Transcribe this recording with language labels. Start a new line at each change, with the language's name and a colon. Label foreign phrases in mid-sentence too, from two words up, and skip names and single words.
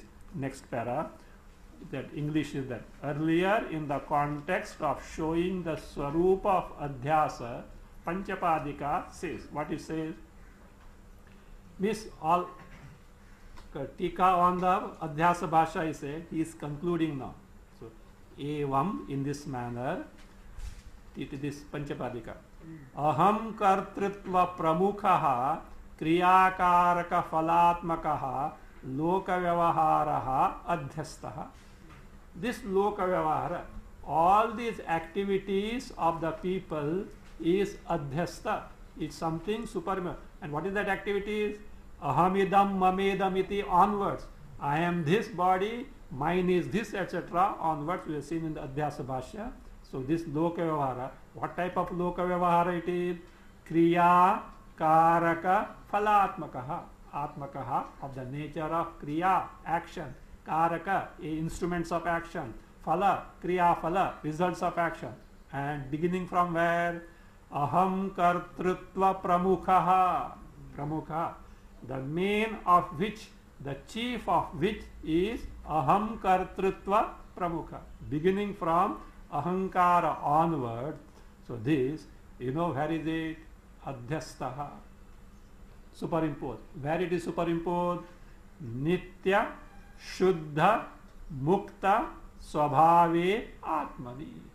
English: Next para, that English is that. Earlier in the context of showing the Swarupa of Adhyasa, Panchapadika says, what it says? Miss all Tika on the
Sanskrit: Adhyasa Bhasha
English: he said, he is concluding now. So, evam in this manner, this Panchapadika.
Sanskrit: Aham kartritva pramukhaha kriyakaraka phalatmakaha loka vyavaharaha adhyastaha.
English: This
Sanskrit: loka vyavahara,
English: all these activities of the people is adhyasta. It's something superman. And what is that activities?
Sanskrit: Ahamidam mamedam iti
English: onwards. I am this body, mine is this, etc. Onwards we have seen in the
Sanskrit: Adhyasa Bhashya.
English: So this
Sanskrit: loka vyavahara,
English: what type of
Sanskrit: loka vyavahara
English: it is?
Sanskrit: Kriya karaka phalatmakaha. Atmakaha,
English: of the nature of kriya, action. Karaka, instruments of action.
Sanskrit: Phala, kriya phala,
English: results of action. And beginning from where?
Sanskrit: aham kartrutva pramukha. Pramukha,
English: the main of which, the chief of which is
Sanskrit: aham kartrutva pramukha.
English: Beginning from ahankara onward. So this, you know where is it? Adhyastaha. Superimposed. Where it is superimposed?
Sanskrit: Nitya Shuddha Mukta Swabhave Atmani.